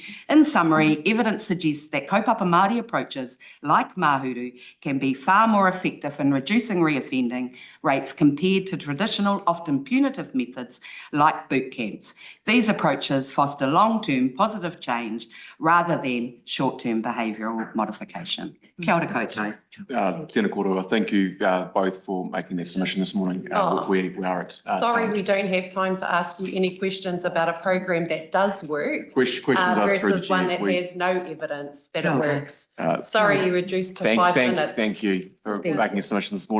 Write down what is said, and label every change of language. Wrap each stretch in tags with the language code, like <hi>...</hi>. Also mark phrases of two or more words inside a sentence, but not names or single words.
<en>In summary, evidence suggests that</en> <mi>kaupapa Māori</mi> <en>approaches like Mahuru can be far more effective in reducing reoffending rates compared to traditional, often punitive methods like boot camps. These approaches foster long-term positive change rather than short-term behavioural modification.</en> <mi>Kia ora koutou. Tēnā koroa,</mi> <en>thank you both for making that submission this morning. We are at Sorry, time. we don't have time to ask you any questions about a program that does work Questions are through the versus one that chair. has no evidence that it Okay. works. Uh, Sorry, you reduced to 5 minutes. Thank you for making a submission this morning.</en>